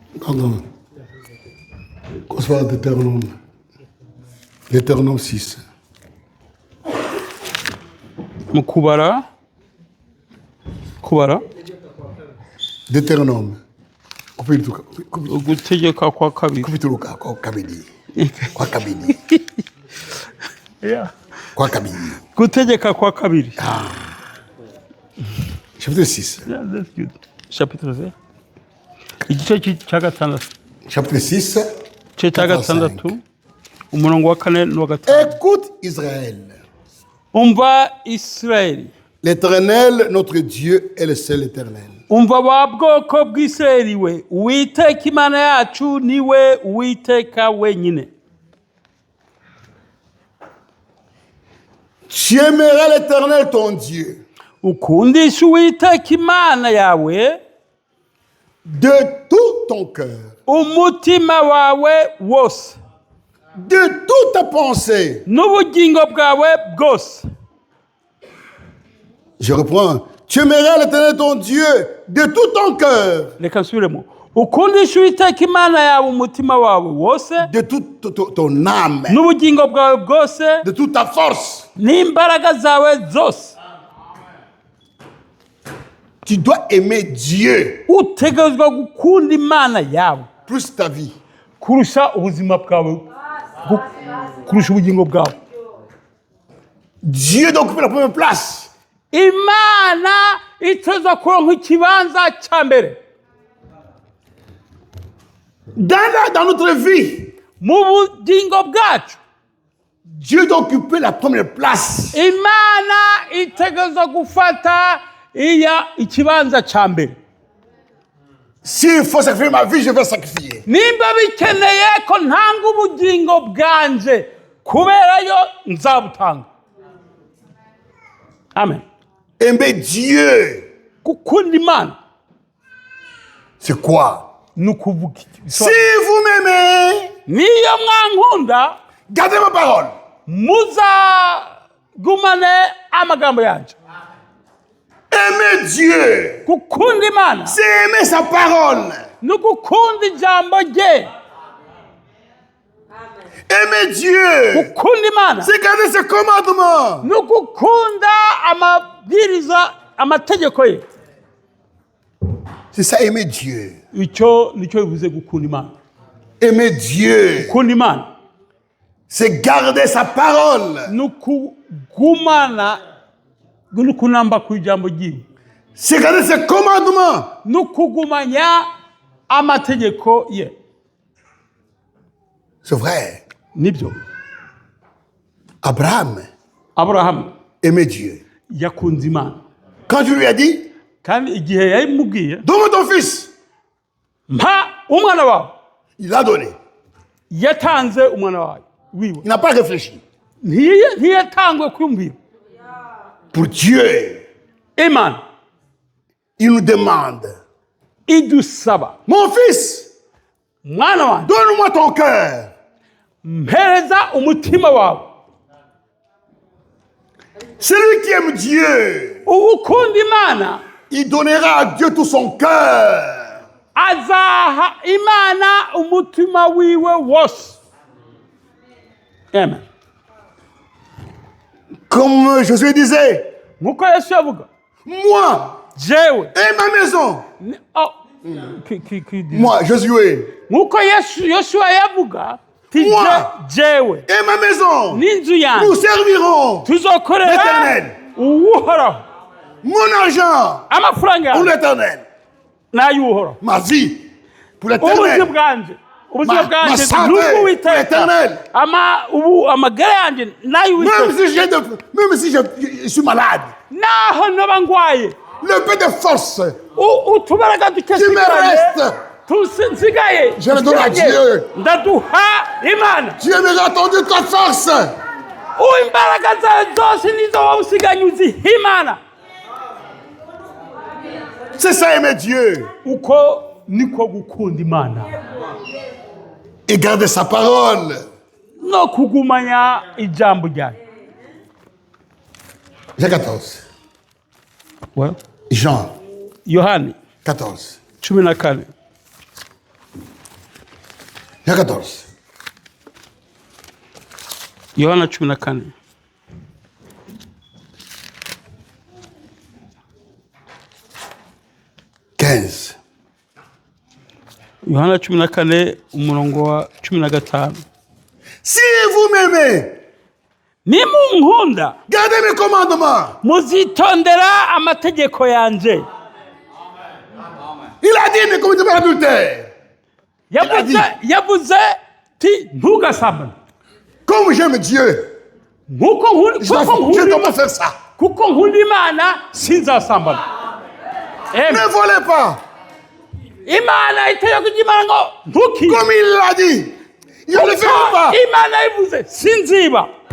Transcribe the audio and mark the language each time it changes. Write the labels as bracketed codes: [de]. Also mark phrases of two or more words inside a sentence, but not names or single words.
[fr] Pardon. Qu'on soit Deutéronome. Deutéronome 6. [rn] mu kubara Deutéronome. gutegeka kwa kabiri Kupituruka kwa kabidi. Kwa kabidi. Yeah. Kwa kabidi. gutegeka kwa kabiri Chapitre 6. [en] Yeah, that's good. [rn] Chapitre 6 igice cya gatandatu Chapitre 6. igice cya gatandatu umurongo wa kane n'uwa gatanu. [fr] Écoute Israël. [rn] umva Israeli, [fr] L'Éternel, notre Dieu, est le seul éternel. [rn] umva wa bwoko bw'Isirayeli we, uwiteka imana yacu niwe uwiteka wenyine. [fr] Tu aimeras l'Éternel, ton Dieu, [rn] ukundisha uwiteka imana yawe [fr] de tout ton cœur, [rn] umutima wawe wose [fr] de toute ta pensée. [rn] n'ubugingo bwawe bwose. [fr] Je reprends. Tu aimeras l'Éternel, ton Dieu, de tout ton cœur, [rn] Reka nsubiremo. ukundisha uwiteka imana yawe umutima wawe wose [fr] de toute ton âme, [rn] n'ubugingo bwawe bwose [fr] de toute ta force. [rn] n'imbaraga zawe zose. [fr] Tu dois aimer Dieu [rn] utegerezwa gukunda imana yawe [fr] plus ta vie. [rn] kurusha ubuzima bwawe, kurusha ubugingo bwawe. [fr] Dieu doit occuper la première place. [rn] imana iteza kuronka ikibanza cya mbere [fr] Dans notre vie, [rn] mu bugingo bwacu. [fr] Dieu doit occuper la première place. [rn] imana itegereza gufata ikibanza cya mbere. [fr] S'il faut sacrifier ma vie, je vais sacrifier. [rn] nimba bikeneye ko ntanga ubugingo bwanje kuberayo nzabutanga. Amen. [fr] Aimer Dieu, [rn] gukunda imana [fr] c'est quoi? [rn] ni ukuvuga iki? [fr] Si vous m'aimez, [rn] niyo mwankunda [fr] gardez ma parole. [rn] muzagumane amagambo yanjye. [fr] Aimer Dieu, [rn] gukunda imana [fr] c'est aimer sa parole. [rn] ni ugukunda ijambo rye. [fr] Aimer Dieu, [rn] gukunda imana [fr] c'est garder ses commandements. [rn] ni ugukunda amabwiriza, amategeko ye. [fr] C'est ça, aimer Dieu. [rn] icyo nicyo bivuze gukunda imana. [fr] Aimer Dieu, [rn] gukunda imana [fr] c'est garder sa parole. [rn] ni ukugumana, ni ukunamba ku ijambo ryiwe, [fr] C'est garder ses commandements. [rn] ni ukugumanya amategeko ye. [fr] C'est vrai. [rn] nibyo Abraham aburahamu [fr] aimait Dieu. [rn] yakunze imana, [fr] Quand tu lui as dit, [rn] kandi igihe yayimubwiye [fr] donne-moi ton fils, [rn] mpa umwana wawe, [fr] il l'a donné. [rn] yatanze umwana wawe wiwe. [fr] Il n'a pas réfléchi. [rn] ntiyatangwe kwiyumvira. [fr] Pour Dieu, [rn] imana [fr] il nous demande, [rn] idusaba, [fr] mon fils, [rn] mwana wanjye [fr] donne-moi ton cœur. [rn] mpereza umutima wawe. [fr] Celui qui aime Dieu, [rn] ukunda imana [fr] il donnera à Dieu tout son cœur. [rn] azaha imana umutima wiwe wose. Amen. [fr] Comme Josué disait, [rn] nkuko yesu yavuga, moi jewe [fr] et ma maison, moi, Josué, [rn] nkuko yosuwa yavuga ti Moi. jewe [fr] et ma maison, [rn] n'inzu nous yanjye servirons tuzokorera l'Éternel. uhoraho. [fr] Mon argent [rn] amafaranga pour yanjye l'Éternel. n'ay'uhoraho. [fr] Ma vie pour [rn] ubuzima l'Éternel. bwanjye, ubuzima Ma bwanjye santé n'ubw'uwiteka. éternelle. amagara yanjye n'ay'uwiteka. [fr] Même si je suis malade, [rn] naho noba ngwaye, [fr] le peu de force, [rn] utubaraga duke [fr] qui me reste, [rn] nsigaye [fr] je le donne à Dieu. [rn] ndaduha imana. [fr] Dieu me attendu ta force. [rn] imbaraga zawe zose nizo wowe usiganye uziha imana. [fr] C'est ça aimer Dieu. [rn] uko niko gukunda imana [fr] Et garder sa parole. [rn] no kugumanya ijambo ryayo. Jean 14. Jean yohani 14. 14 [fr] Il y a 14. [rn] Yohana 14. Yohana 14 umurongo wa 15. [fr] Si vous m'aimez, [rn] nimunkunda [fr] gardez mes commandements. [rn] muzitondera amategeko yanje. [fr] Il a dit ne commettez pas l'adultère. [rn] yavuze ti ntugasambane. [fr] Comme j'aime Dieu, je ne dois pas faire ça. [rn] kuko nkunda Imana sinzasambana. [fr] Ne volez pas. [rn] Imana itegeko ry'Imana ngo ntukibe. [fr] Comme il l'a dit, je ne le ferai pas. [rn] Imana ivuze sinziba.